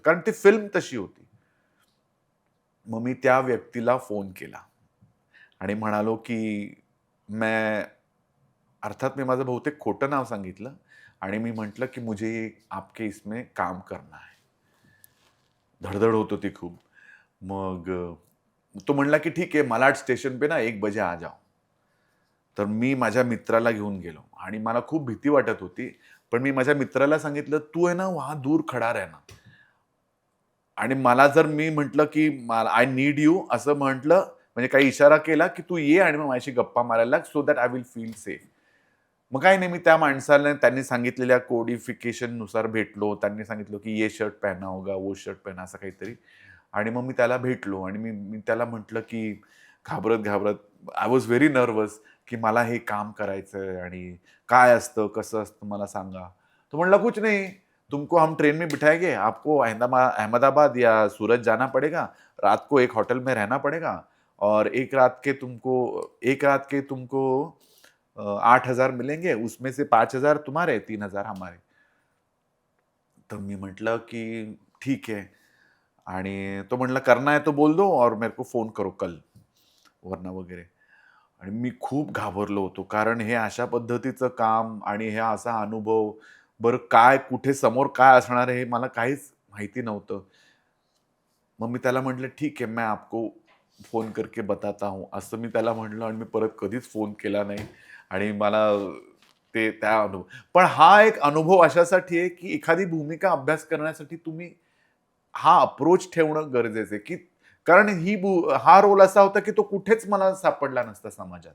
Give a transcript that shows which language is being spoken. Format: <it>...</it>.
<mr>कारण ती फिल्म तशी होती. मग मी त्या व्यक्तीला फोन केला आणि म्हणालो, की मैं अर्थात मी माझं बहुतेक खोटं नाव सांगितलं आणि मी म्हटलं, की</mr> <hi>"मुझे आपके इसमें काम करना है."</hi> <mr>धडधड होत होती खूप. मग तो म्हणला, की</mr> <hi>"ठीक है, मलाड स्टेशन पे ना 1 बजे आ जाओ."</hi> <mr>तर मी माझ्या मित्राला घेऊन गेलो आणि मला खूप भीती वाटत होती. पण मी माझ्या मित्राला सांगितलं, "तू आहे ना</mr> <hi>वहाँ दूर खडा रहना."</hi> <mr>आणि मला जर मी म्हटलं, की मला</mr> <en>I need you</en> <mr>असं म्हटलं, म्हणजे काही इशारा केला, की "तू ये आणि मग माझ्याशी गप्पा मारायला लाग,</mr> <en>So that I will feel safe."</en> <mr>मग काही नाही, मी त्या माणसाला त्यांनी सांगितलेल्या कोडिफिकेशननुसार भेटलो. त्यांनी सांगितलं, की</mr> <hi>"ये शर्ट पहना होगा, वो शर्ट पहना"</hi> <mr>असं काहीतरी. आणि मग मी त्याला भेटलो आणि मी मी त्याला म्हटलं, की घाबरत-घाबरत</mr> <en>I was very nervous,</en> <mr>की मला हे काम करायचंय आणि काय असतं, कसं असतं मला सांगा. तो म्हणला,</mr> <hi>"कुछ नहीं, तुमको हम ट्रेन में बिठाएंगे, आपको अहमदाबाद या सूरत जाना पड़ेगा, रात को एक होटल में रहना पड़ेगा और एक रात के तुमको 8,000 मिलेंगे, उसमें से 5,000 तुम्हारे, 3,000 हमारे."</hi> <mr>तर मी म्हटलं, की</mr> <hi>"ठीक है."</hi> <mr>आणि तो म्हणला,</mr> <hi>"करना है तो बोल दो और मेरे को फ़ोन करो कल."</hi> <mr>वरना वगैरे. आणि मी खूप घाबरलो होतो. कारण हे अशा पद्धतीचं काम आणि हे असा अनुभव, बरं काय, कुठे समोर काय असणार आहे हे मला काहीच माहिती नव्हतं. मग मी त्याला म्हटलं,</mr> <hi>"ठीक है, मैं आपको फ़ोन करके बताता हूँ."</hi> <mr>असं मी त्याला म्हटलं आणि मी परत कधीच फोन केला नाही. आणि मला ते त्या अनुभव, पण हा एक अनुभव अशासाठी आहे, की एखादी भूमिका अभ्यास करण्यासाठी तुम्ही हा अप्रोच ठेवणं गरजेचं आहे, की कारण हा रोल असा होता, की तो कुठेच मला सापडला नसता समाजात.</mr>